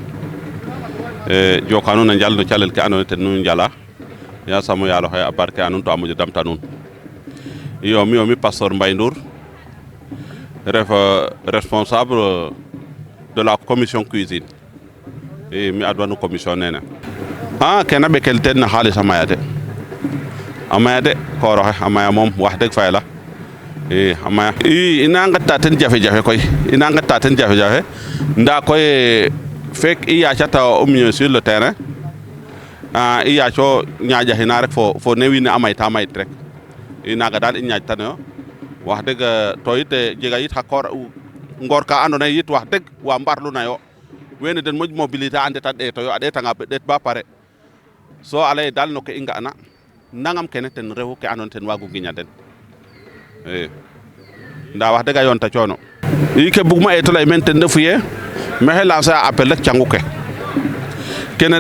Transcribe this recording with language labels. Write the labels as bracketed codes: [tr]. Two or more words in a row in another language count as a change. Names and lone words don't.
[srr] joka nuun a njal no calel ke andoona yee ten nu njala yaasam o yaal oxe a barke a nuun to a moƴo damta nuun iyo mi Pasteur Mbaye Ndour ref [fr] responsable de la commission cuisine [srr] i mi adwanu commission nene kena ɓekel teen na xaalis a maya de koor oxe a maya moom wax deg fa yala a maya ina nqeta ten jafe-jafe koy ina nqeta ten jafe-jafe ndaa koy fek i yaacata [fr] o mieux sur le terrain [srr] i yaaco ñaaƴaxina rek fo ne wiin we a mayta mayit rek i naaga daal i ñaaƴtanoyo wax deg to yit jega yit xa koor ngoor ka andoona yee yit wax deg wa mbarlunayo wene den moƴ mobilité a ndeta ɗeetoyo a ɗeetanga ɗeet ba pare so a lay daal no ke i nga'na nangam kene ten refu ke andoona ten waagu ngiña den i ndaa wax deg a yoonta coono i ke bugma eeto lay meen ten refu yee maxey lancer a appel rek cangu ke kene